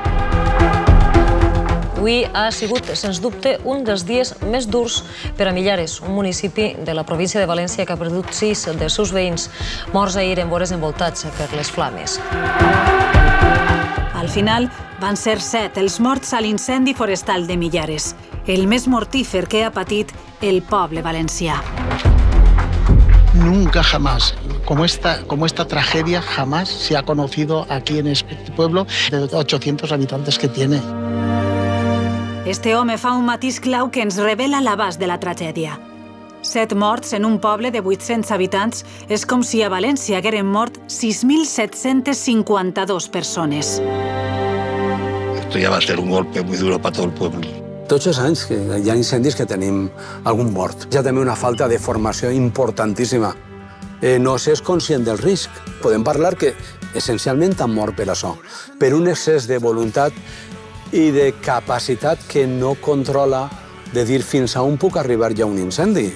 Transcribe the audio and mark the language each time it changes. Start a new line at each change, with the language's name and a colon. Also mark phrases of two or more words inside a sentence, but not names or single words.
Catalan: Avui ha sigut, sens dubte, un dels dies més durs per a Millares, un municipi de la província de València que ha perdut 6 dels seus veïns morts ahir en vores envoltats per les flames. Al final, van ser 7 els morts a l'incendi forestal de Millares, el més mortífer que ha patit el poble valencià.
Spanish: Nunca jamás, como esta tragedia, jamás se ha conocido aquí en este pueblo de 800 habitantes que tiene.
Catalan: Este home fa un matís clau que ens revela l'abast de la tragèdia. 7 morts en un poble de 800 habitants és com si a València hagueren mort 6.752 persones.
Spanish: Esto ya va a ser un golpe muy duro para todo el pueblo.
Catalan: Tots els anys que hi ha incendis que tenim algun mort. Hi ha també una falta de formació importantíssima. No s'és conscient del risc. Podem parlar que essencialment han mort per això, per un excés de voluntat i de capacitat que no controla de dir fins a on puc arribar ja un incendi.